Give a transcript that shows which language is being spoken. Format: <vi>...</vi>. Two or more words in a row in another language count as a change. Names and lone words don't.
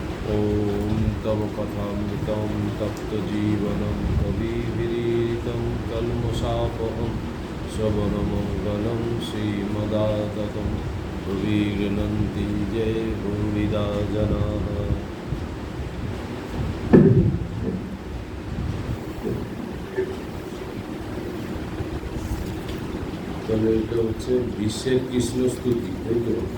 <sa>ॐ तव कथामृतं तप्तजीवनं कविभिरीडितं कल्मषापहं श्रवणमङ्गलं श्रीमदाततं भुविगृह्णन्ति जय भूरिदा जनाः।</sa> <bn>তাহলে এটা হচ্ছে বিশ্বের কৃষ্ণ স্তুতি, তাই তো?</bn>